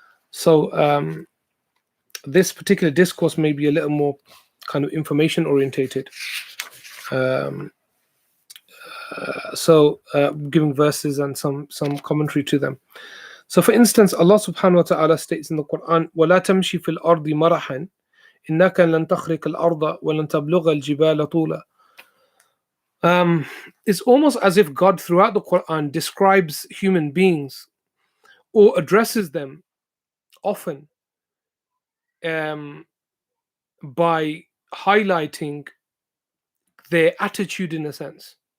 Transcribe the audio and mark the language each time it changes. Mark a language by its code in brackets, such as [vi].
[en] So this particular discourse may be a little more kind of information orientated. So giving verses and some commentary to them. So for instance, Allah subhanahu wa ta'ala states in the Quran, [ar] وَلَا تَمْشِ فِي الْأَرْضِ مَرَحًا إنك لن تخرق الأرض ولن تبلغ الجبال طولا. [en] It's almost as if God throughout the Quran describes human beings or addresses them often by highlighting their attitude in a sense.